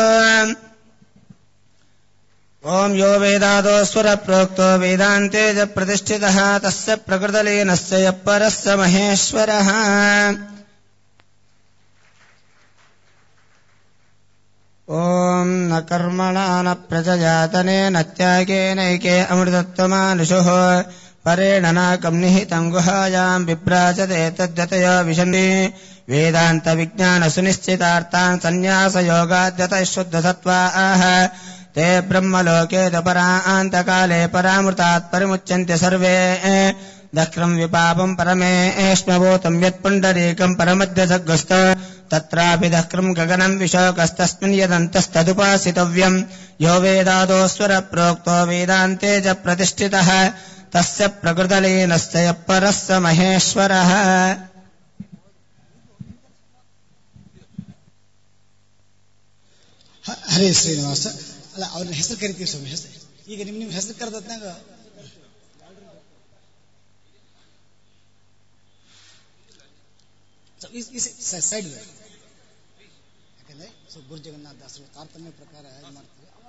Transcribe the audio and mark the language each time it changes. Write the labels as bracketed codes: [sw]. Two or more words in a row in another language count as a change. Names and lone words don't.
[sa] ಓಂ ಯೋ ವೇದಾದೋ ಸ್ವರ ಪ್ರೋಕ್ತೋ ವೇದಾಂತೆ ಜ ಪ್ರತಿಷ್ಠಿತಃ ತಸ್ಯ ಪ್ರಕೃತಲೀನಸ್ಯ ಯಃ ಪರಸ್ಯ ಮಹೇಶ್ವರಃ. ಓಂ ನ ಕರ್ಮಣ ನ ಪ್ರಜಯಾ ಧನೇನ ತ್ಯಾಗೇನೈಕೆ ಅಮೃತತ್ವಮಾನಶುಃ. ಪರೇಣ ನಾಕಂ ನಿಹಿತಂ ಗುಹಾಯಾಂ ವಿಭ್ರಾಜತೆ ತದ್ಯತಯೋ ವಿಶಂತಿ. ವೇದಾಂತ ವಿಜ್ಞಾನ ಸುನಿಶ್ಚಿತಾರ್ಥಾನ್ ಸನ್ಯಾಸ ಯೋಗಾದ್ಯತಃ ಶುದ್ಧ ಸತ್ವಾಃ. ते ब्रह्मलोके परान्तकाले परामृतात् परिमुच्यन्ते सर्वे. दक्रम् विपापम् परमेष्मभूतम् यत्पुण्डरीकम् परमध्यसग्गस्त तत्रापि दक्रम् गगनम् विशोकस्तस्मिन् यदन्तस्तदुपासितव्यम्. यो वेदादो स्वर प्रोक्तो वेदान्ते च प्रतिष्ठितः तस्य प्रकृतलीनस्य यः परस्य महेश्वरः. [kn] ಹರೇ ಶ್ರೀನಿವಾಸ. ಅಲ್ಲ, ಅವ್ರನ್ನ ಹೆಸರು ಕರಿತೀವಿ ಸ್ವಾಮಿ. ಹೆಸರು ಈಗ ನಿಮ್ ಹೆಸರು ಕರೆದತ್ನಾಗ ಸೈಡ್, ಯಾಕಂದ್ರೆ ಗುರು ಜಗನ್ನಾಥ ದಾಸರು ತಾರತಮ್ಯ ಪ್ರಕಾರ ಮಾಡ್ತೀವಿ.